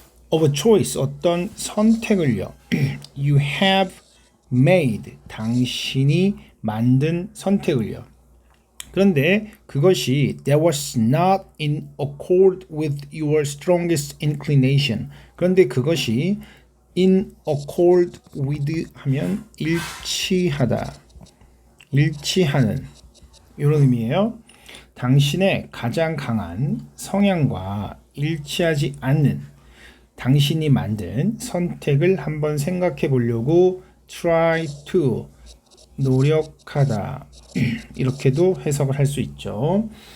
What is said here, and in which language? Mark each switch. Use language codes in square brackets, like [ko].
[en] Of a choice, [ko] 어떤 선택을요. [en] You have made, [ko] 당신이 만든 선택을요. 그런데 그것이 [en] that was not in accord with your strongest inclination. [ko] 그런데 그것이 [en] in accord with [ko] 하면 일치하다, 일치하는 이런 의미예요. 당신의 가장 강한 성향과 일치하지 않는 당신이 만든 선택을 한번 생각해 보려고 [en] try to, [ko] 노력하다 이렇게도 해석을 할 수 있죠.